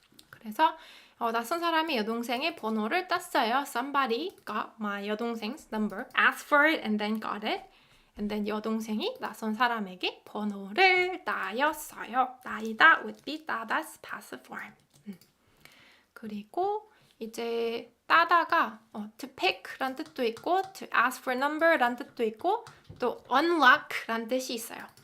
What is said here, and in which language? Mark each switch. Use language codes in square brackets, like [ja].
[ko] 그래서 낯선 사람이 여동생의 번호를 땄어요. [en] Somebody got my 여동생's number, asked for it and then got it. [ko] And then 여동생이 낯선 사람에게 번호를 따였어요. [en] 따이다 would be 따다's passive form. [ko] 그리고 이제 따다가 to pick란 뜻도 있고 [en] to ask for a number [ko] 란 뜻도 있고 또 unlock란 뜻이 있어요.